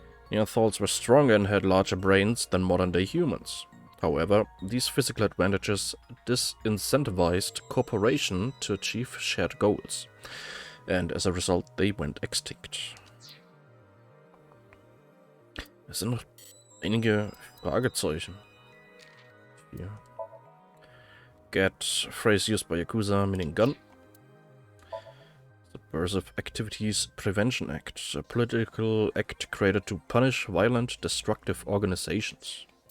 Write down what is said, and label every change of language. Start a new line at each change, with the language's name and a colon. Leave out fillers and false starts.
English: Neanderthals were stronger and had larger brains than modern-day humans. However, these physical advantages disincentivized cooperation to achieve shared goals. And as a result, they went extinct.
German: Es sind noch einige Fragezeichen. Hier.
English: Get phrase used by Yakuza, meaning gun. Subversive Activities Prevention Act, a political act created to punish violent, destructive organizations.